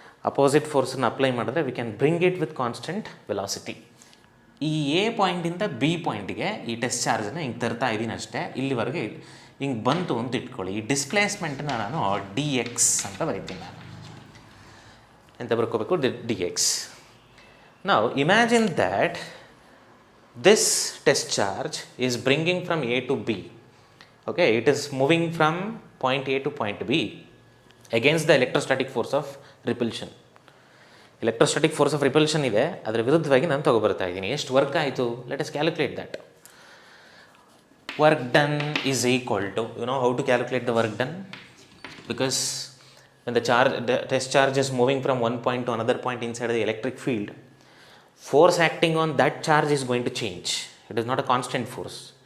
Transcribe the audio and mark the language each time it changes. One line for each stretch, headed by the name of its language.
Kannada: Opposite ಫೋರ್ಸನ್ನು apply ಮಾಡಿದ್ರೆ
English: We can bring it with constant velocity.
Kannada: ಈ A ಪಾಯಿಂಟಿಂದ B ಪಾಯಿಂಟಿಗೆ ಈ test ಚಾರ್ಜನ್ನು ಹಿಂಗೆ ತರ್ತಾ ಇದ್ದೀನಿ ಅಷ್ಟೇ, ಇಲ್ಲಿವರೆಗೆ ಹಿಂಗೆ ಬಂತು ಅಂತ ಇಟ್ಕೊಳ್ಳಿ. ಈ ಡಿಸ್ಪ್ಲೇಸ್ಮೆಂಟನ್ನ ನಾನು ಡಿ ಎಕ್ಸ್ ಅಂತ ಬರೀತೀನಿ. ನಾನು ಎಂತ ಬರ್ಕೋಬೇಕು, ಡಿ ಎಕ್ಸ್.
English: ನಾವು imagine that this test charge is bringing from A to B. Okay, it is moving from point A to point B against the electrostatic force of repulsion. Electrostatic force of repulsion
Kannada: ಇದೆ, ಅದರ ವಿರುದ್ಧವಾಗಿ ನಾನು ತಗೊಬರ್ತಾ ಇದ್ದೀನಿ. ಎಷ್ಟು work ಆಯಿತು,
English: Let us calculate that. Work done is equal to, you know how to calculate the work done? Because when the test charge is moving from one point to another point inside the electric field, force acting on that charge is going to change. It is not a constant force.